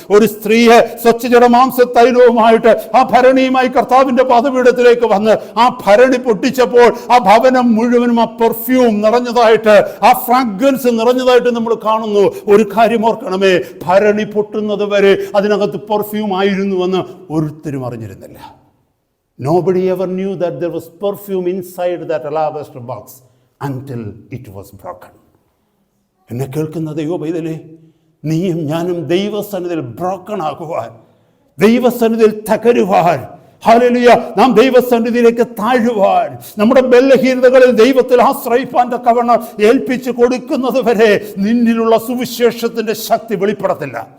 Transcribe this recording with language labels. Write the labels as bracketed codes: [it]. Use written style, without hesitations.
[ml] ഒരു സ്ത്രീയെ സ്വച്ഛജടമാംസ തൈലവുമായിട്ട് ആ ഭരണിയുമായി കർത്താവിന്റെ പാദപീഠത്തിലേക്ക് വന്ന് ആ ഭരണി പൊട്ടിച്ചപ്പോൾ ആ ഭവനം മുഴുവനും ആ പെർഫ്യൂം നിറഞ്ഞതായിട്ട്, ആ ഫ്രാഗ്രൻസ് നിറഞ്ഞതായിട്ട് നമ്മൾ കാണുന്നു. ഒരു കാര്യം ഓർക്കണമേ, ഭരണി പൊട്ടുന്നത് വരെ അതിനകത്ത് പെർഫ്യൂം ആയിരുന്നുവെന്ന് ഒരുത്തരും അറിഞ്ഞിരുന്നില്ല. [en] Nobody ever knew that there was perfume inside that alabaster box until it was broken. [ml] എന്നെ കേൾക്കുന്ന ദൈവപൈതലേ, നീയും ഞാനും ദൈവസന്നിധിയിൽ ബ്രോക്കൺ ആകുവാൻ, ദൈവസന്നിധിയിൽ തകരുവാൻ, ഹല്ലേലൂയ, നാം ദൈവസന്നിധിയിലേക്ക് താഴുവാൻ, നമ്മുടെ ബലഹീനതകളിൽ ദൈവത്തിൽ ആശ്രയിപ്പാൻ തക്കവണ്ണം ഏൽപ്പിച്ചു കൊടുക്കുന്നത് വരെ നിന്നിലുള്ള സുവിശേഷത്തിന്റെ ശക്തി വെളിപ്പെടത്തില്ല.